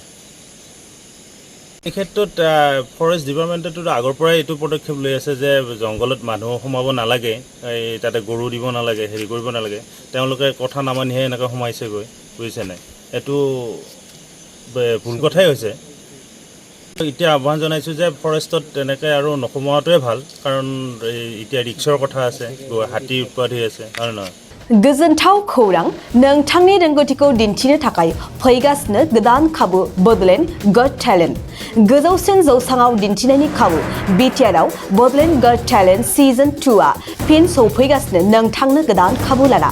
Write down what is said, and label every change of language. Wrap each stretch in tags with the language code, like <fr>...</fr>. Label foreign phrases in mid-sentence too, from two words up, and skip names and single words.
<as>এই ক্ষেত্ৰত</as> <en>forest department</en> <as>আগৰ পৰাই এইটো পদক্ষেপ লৈ আছে যে জংঘলত মানুহ সোমাব নালাগে, এই তাতে গৰু দিব নালাগে, হেৰি কৰিব নালাগে। তেওঁলোকে কথা নামানিহে এনেকৈ সোমাইছেগৈ, বুজিছে নাই? এইটো ভুল কথাই হৈছে। এতিয়া আহ্বান জনাইছোঁ যে ফৰেষ্টত তেনেকৈ আৰু নোসোমোৱাটোৱে ভাল, কাৰণ এতিয়া ৰিক্সৰ কথা আছে, হাতী উৎপাত হৈ আছে, হয় নহয়?</as> <brx>गोजोनथाव खौरां नोंथांनि रोंगौथिखौ दिन्थिनो थाखाय फैगासिनो गोदान खाबु बडलेण्ड गट टेलेन्ट। गोजौसिन जौसाङाव दिन्थिनायनि खाबु BTRआव बडलेण्ड गट टेलेन्ट सिजन 2आ फिन सौफैगासिनो नोंथांनो गोदान खाबु लाना।</brx>